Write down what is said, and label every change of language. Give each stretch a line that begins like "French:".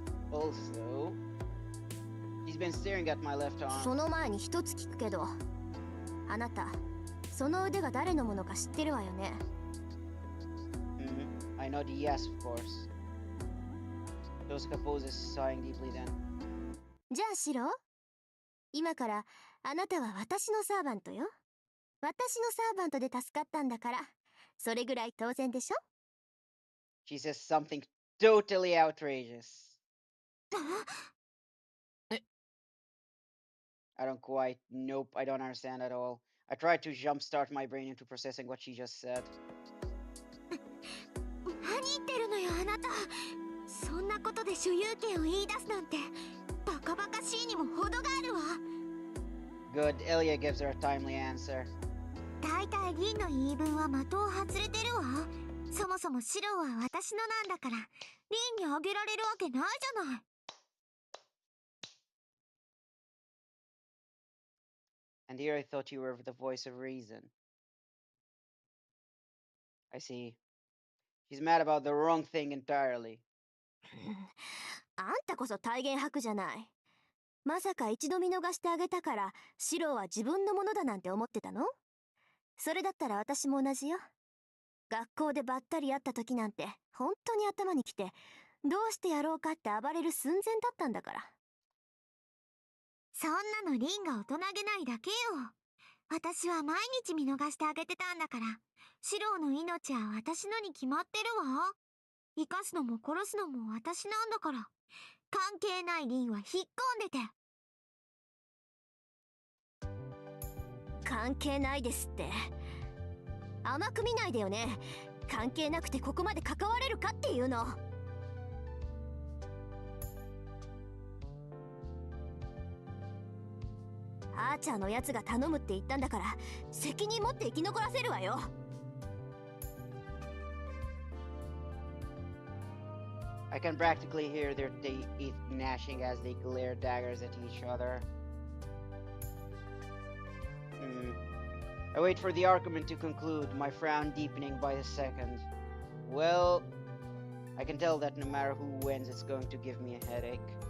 English: Also, he's been staring at my left
Japanese: そ
English: arm.
Japanese: の前に一つ聞くけど、あなた、その腕が誰のものか知ってるわよね。
English: I know the yes, of course. Tosuka poses, sighing deeply then.
Japanese: じゃあシロ、今からあなたは私のサーバントよ。私のサーバントで助かったんだから、それぐらい当然でしょ？
English: She says something totally outrageous. I don't quite. Nope, I don't understand at all. I tried to jumpstart my brain into processing what she just said.
Japanese: 何言ってるのよあなた。そんなことで所有権を言い出すなんてバカバカしいにも程があるわ。
English: Good, Ilya gives her a timely answer.
Japanese: だいたいリンの言い分は的を外れてるわ。そもそもシロは私のなんだからリンにあげられるわけないじゃない。
English: And here I thought you were the voice of reason. I see. She's mad about the wrong thing entirely.
Japanese: あんたこそ体言吐くじゃない。まさか一度見逃してあげたからシロは自分のものだなんて思ってたの？それだったら私も同じよ。学校でばったり会った時なんて本当に頭にきてどうしてやろうかって暴れる寸前だったんだから。そんなのリンが大人げないだけよ。私は毎日見逃してあげてたんだから、シロの命は私のに決まってるわ。生かすのも殺すのも私なんだから。関係ないリンは引っ込んでて。関係ないですって。甘く見ないでよね。関係なくてここまで関われるかっていうの。アーチャーのやつが頼むって言ったんだから責任持って生き残らせるわよ。
English: I can practically hear their teeth gnashing as they glare daggers at each other. I wait for the argument to conclude, my frown deepening by the second. Well, I can tell that no matter who wins, it's going to give me a headache.